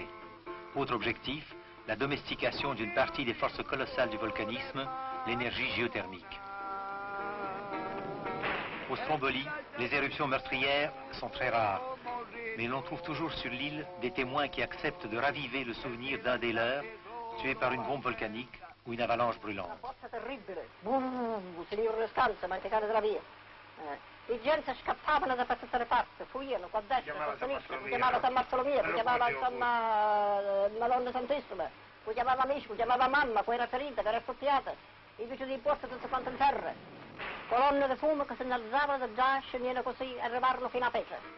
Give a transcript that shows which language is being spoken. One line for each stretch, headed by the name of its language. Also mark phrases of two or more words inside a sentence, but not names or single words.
French: Autre objectif, la domestication d'une partie des forces colossales du volcanisme, l'énergie géothermique. Au Stromboli, les éruptions meurtrières sont très rares, mais l'on trouve toujours sur l'île des témoins qui acceptent de raviver le souvenir d'un des leurs, tué par une bombe volcanique ou une avalanche brûlante.
Italian: I gente scappavano da tutte le parti, fuggivano qua a destra, qua a sinistra, poi chiamava San Bartolomeo, poi chiamava insomma Madonna Santissima, poi chiamava amici, poi chiamava mamma, poi era ferita, che era scoppiata, i vicini di posto tutti quanti in terra, colonne di fumo che si innalzavano da già scendevano così e arrivarono fino a Petra.